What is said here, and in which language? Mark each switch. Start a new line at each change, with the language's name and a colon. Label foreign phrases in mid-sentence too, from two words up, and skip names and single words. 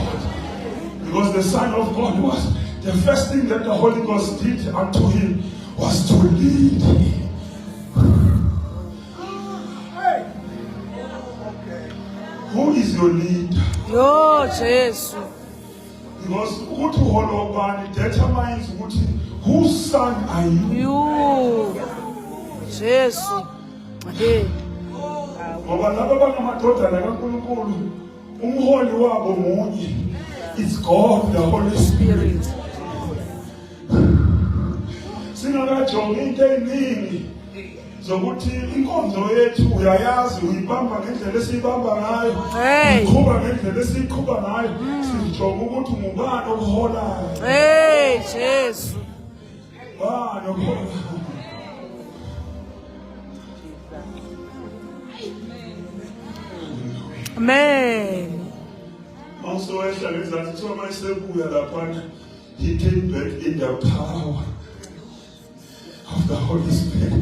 English: Because the Son of God was, the first thing that the Holy Ghost did unto him was to lead him. Who is your leader? Yo, Jesus. Because
North Ndebele: ukuthi holobani
English: determines whose son are you? You. Jesus. Hey.
North Ndebele: Ngoba laba bangamadodana kaNkulunkulu, umholi wabo munye.
English: It's God, the Holy Spirit.
North Ndebele: Singakajongi into eningi zokuthi inkonzo yethu uyayazi uyibamba ngendlela esiyibamba ngayo, uyiqhuba ngendlela esiyiqhuba ngayo, sijonga ukuthi ngubani okuholayo.
English: Hey, Jesus.
North Ndebele: Bani okuholayo.
English: Amen. Also, he came back in the power of the Holy Spirit.